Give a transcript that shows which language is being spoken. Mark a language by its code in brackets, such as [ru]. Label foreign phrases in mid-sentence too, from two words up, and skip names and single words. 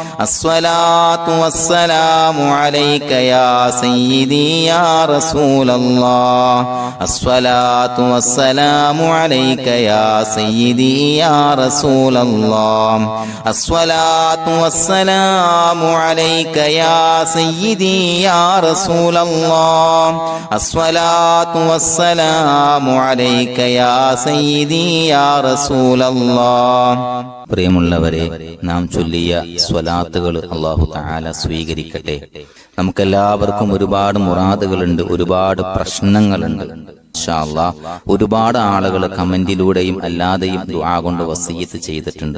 [ar] الصلاة والسلام عليك يا سيدي يا رسول الله الصلاة والسلام عليك يا سيدي يا رسول الله الصلاة والسلام عليك يا سيدي يا رسول الله الصلاة والسلام عليك يا سيدي يا رسول الله [ml] പ്രിയമുള്ളവരെ, നാം ചൊല്ലിയ സ്വലാത്തുകൾ അല്ലാഹു തആല സ്വീകരിക്കട്ടെ. നമുക്കെല്ലാവർക്കും ഒരുപാട് മുറാദുകളുണ്ട്, ഒരുപാട് പ്രശ്നങ്ങളുണ്ട്. [ar] إن شاء الله [ml] ഒരുപാട് ആളുകൾ കമന്റിലൂടെയും അല്ലാതെയും ദുആ കൊണ്ട് വസിയ്യത്ത് ചെയ്തിട്ടുണ്ട്.